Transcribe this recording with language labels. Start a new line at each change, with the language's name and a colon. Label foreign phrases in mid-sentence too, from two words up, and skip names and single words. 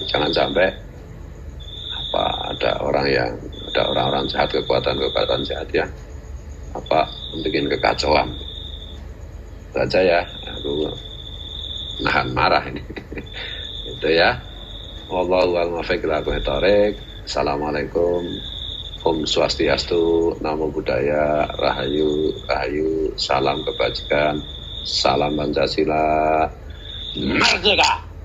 Indonesian: Jangan sampai ada orang-orang jahat, kekuatan jahat yang membuat kekacauan. Itu aja ya, aku nahan marah ini. Itu ya.
Arabic: Wallahu a'lam bishawab. Assalamualaikum.
Indonesian: Om Swastiastu,
Pali: Namo Buddhaya,
Indonesian: Rahayu, Rahayu, salam kebajikan, salam Pancasila, merdeka!